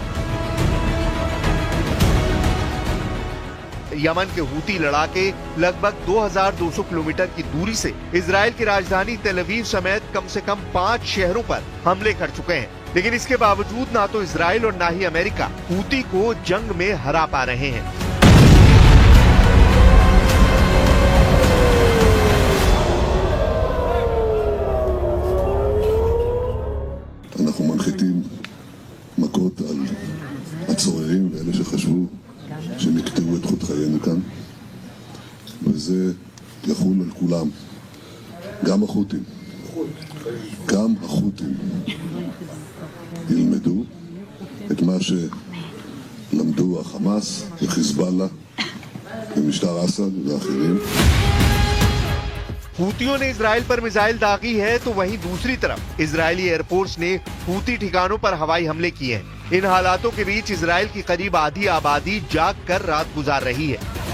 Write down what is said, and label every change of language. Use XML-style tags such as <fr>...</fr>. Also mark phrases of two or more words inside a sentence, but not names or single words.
<hi>यमन के हूती लड़ाके लगभग 2200 किलोमीटर की दूरी से इजराइल की राजधानी तेल अवीव समेत कम से कम 5 शहरों पर हमले कर चुके हैं, लेकिन इसके बावजूद ना तो इजराइल और ना ही अमेरिका हूती को जंग में हरा पा रहे हैं।</hi> <he>אנחנו מנחיתים מכות על הצוררים ואלה שחשבו שהם יקטעו את חוט חיינו כאן, וזה יחול על כולם, גם החות'ים. גם החות'ים ילמדו את מה שלמדו החמאס וחיזבאללה ומשטר אסד ואחרים.</he> <hi>हूतियों ने इजराइल पर मिसाइल दागी है तो वहीं दूसरी तरफ इजरायली एयरफोर्स ने हूती ठिकानों पर हवाई हमले किए हैं। इन हालातों के बीच इजराइल की करीब आधी आबादी जाग कर रात गुजार रही है।</hi>